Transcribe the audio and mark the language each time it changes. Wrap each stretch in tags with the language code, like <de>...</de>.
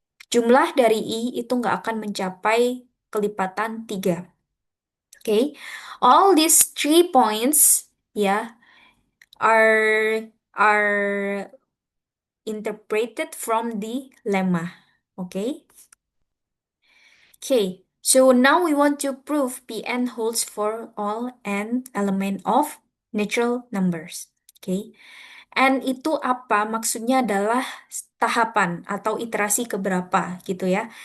<id>Jumlah dari i itu nggak akan mencapai kelipatan 3.</id> <en>Okay. All these 3 points, yeah, are interpreted from the lemma. Okay. Okay. So now we want to prove Pn holds for all n element of natural numbers.</en> <id>Okay. N itu apa? Maksudnya adalah tahapan atau iterasi keberapa gitu ya.</id>